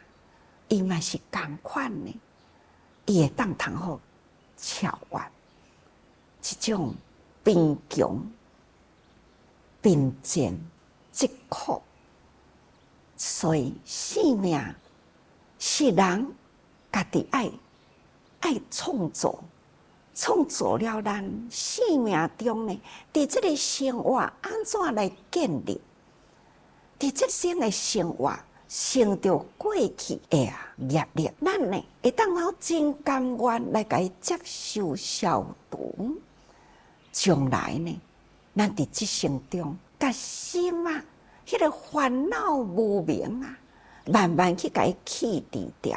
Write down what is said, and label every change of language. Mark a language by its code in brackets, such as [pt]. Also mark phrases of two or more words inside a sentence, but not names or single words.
[nan] 伊嘛是同款呢，伊会当通好超越这种贫穷、贫贱、疾苦，所以生命是人家己爱创造，创造了咱生命中呢，伫这个生活安怎来建立？伫这生的生活。成着过去的业力，咱呢会当好真甘愿来甲伊接受消除，将来呢，咱伫即生中，甲心啊，迄个烦恼无明啊，慢慢去甲伊去除掉。